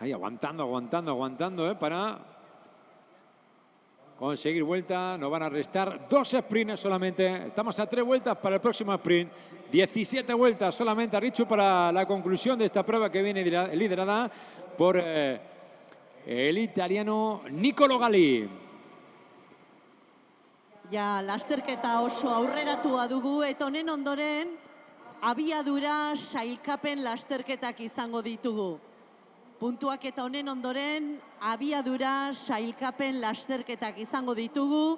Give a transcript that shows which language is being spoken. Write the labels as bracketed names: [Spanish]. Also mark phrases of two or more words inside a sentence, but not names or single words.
[Spanish] Ahí aguantando, para conseguir vuelta. Nos van a restar 2 sprints solamente. Estamos a 3 vueltas para el próximo sprint. 17 vueltas solamente, Richu, para la conclusión de esta prueba que viene liderada por el italiano Nicolo Galli. [Basque] Ja, lasterketa oso aurreratua dugu, eta honen ondoren abiadura sailkapen lasterketak izango ditugu. Puntuak eta honen ondoren abiadura sailkapen lasterketak izango ditugu.